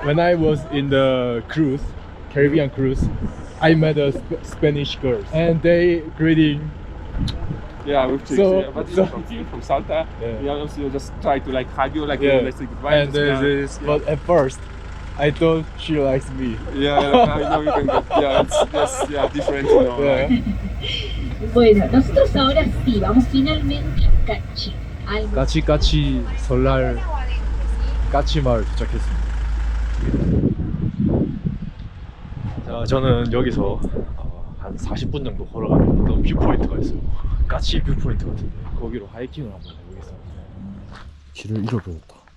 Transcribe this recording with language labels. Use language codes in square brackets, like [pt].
[en] When I was in the cruise, Caribbean cruise, I met a Spanish girl, and they greeting Yeah, with chicks. So- Yeah, but so- from here, from Salta, Yeah. yeah, also just try to like hug you, like Yeah. let's say goodbye. And just, this, but at first, I thought she likes me. yeah, I know you can get, yeah, it's just different, you know. Yeah. [es] Bueno, nosotros ahora sí, vamos finalmente a Cachi. Algo [ko] 까치까치 설날 까치마을 도착했습니다. 자, 저는 여기서 한 40분 정도 걸어가면 어떤 뷰포인트가 있어요. 까치 뷰포인트 같은데 거기로 하이킹을 한번 해보겠습니다. 길을 잃어버렸다.